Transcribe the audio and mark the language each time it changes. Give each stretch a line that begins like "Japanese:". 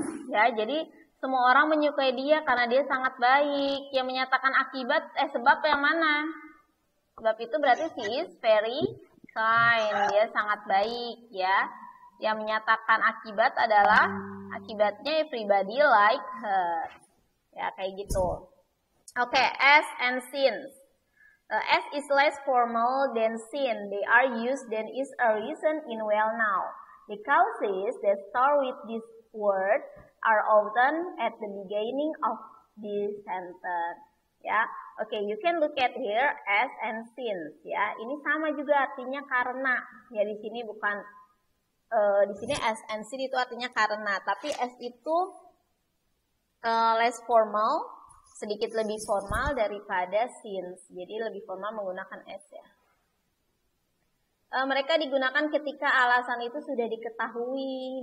Indonesian: Ya, jadi semua orang menyukai dia karena dia sangat baik. Yang menyatakan akibat, sebab yang mana? Sebab itu berarti
English: she is very kind.
Indonesian: Dia sangat baik ya. Yang menyatakan akibat adalah akibatnya
English: everybody like her.
Indonesian: Ya, kayak gitu. Oke, as and since.
English: As is less formal than sin. They are used than is a reason in well now. The causes that start with this word are often at the beginning of this sentence. Ya, oke, you can look at here as and since.
Indonesian: Ya, ini sama juga artinya karena. Ya, di sini bukan di sini as and since itu artinya karena, tapi as itu
English: less formal,
Indonesian: sedikit lebih formal daripada since. Jadi lebih formal menggunakan as ya. Mereka digunakan ketika alasan itu sudah diketahui.